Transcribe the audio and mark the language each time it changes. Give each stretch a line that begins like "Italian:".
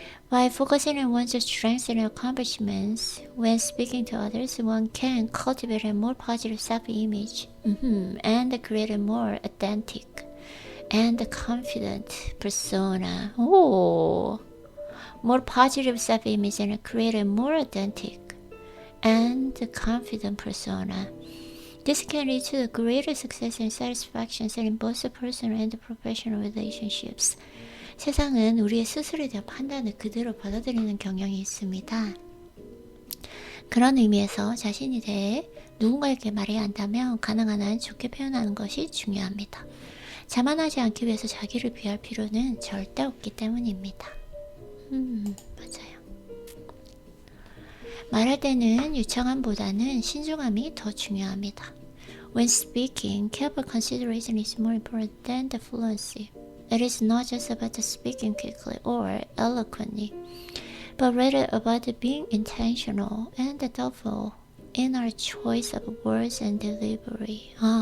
English: By focusing on one's strengths and accomplishments when speaking to others, one can cultivate a more positive self-image and create a more authentic and confident persona. More positive self-image and create a more authentic and confident persona. This can lead to greater success and satisfaction in both personal and professional relationships.
Korean: 세상은 우리의 스스로에 대한 판단을 그대로 받아들이는 경향이 있습니다. 그런 의미에서 자신에 대해 누군가에게 말해야 한다면 가능한 한 좋게 표현하는 것이 중요합니다. 자만하지 않기 위해서 자기를 비할 필요는 절대 없기 때문입니다. 맞아요. 말할 때는 유창함보다는 신중함이 더 중요합니다.
English: When speaking, careful consideration is more important than the fluency. It is not just about speaking quickly or eloquently, but rather about being intentional and thoughtful in our choice of words and delivery.